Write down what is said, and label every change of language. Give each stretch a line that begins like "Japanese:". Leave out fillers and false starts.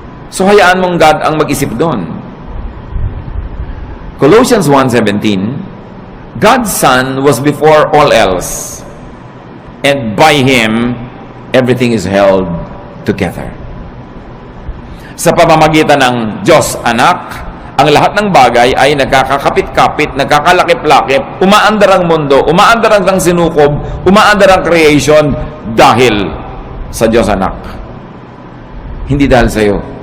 Filipino: So, hayaan mong God ang mag-isip doon.
English: Colossians 1:17, God's Son was before all else, and by Him, everything is held together.
Filipino: Sa pamamagitan ng Diyos Anak, ang lahat ng bagay ay nagkakakapit-kapit, nagkakalakip-lakip, umaandar ang mundo, umaandar ang sinukob, umaandar ang creation dahil sa Diyos Anak. Hindi dahil sa iyo.